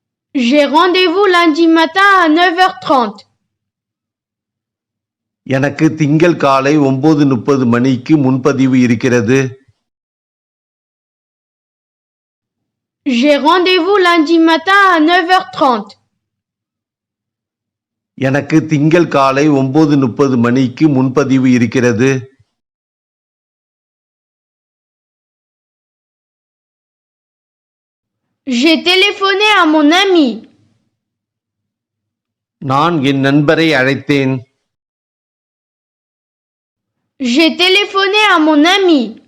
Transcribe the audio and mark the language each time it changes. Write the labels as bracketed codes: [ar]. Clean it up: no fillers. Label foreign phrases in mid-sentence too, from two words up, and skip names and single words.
[fr] J'ai rendez-vous lundi matin à 9h30. [ta] எனக்கு திங்கள் காலை 9:30 மணிக்கு முன்பதிவு இருக்கிறது. [fr] J'ai rendez-vous lundi matin à 9h30. [ta] எனக்கு திங்கள் காலை 9:30 மணிக்கு முன்பதிவு இருக்கிறது. [fr] J'ai téléphoné à mon ami. [ta] நான் என் நண்பரை அழைத்தேன். [fr] J'ai téléphoné à mon ami.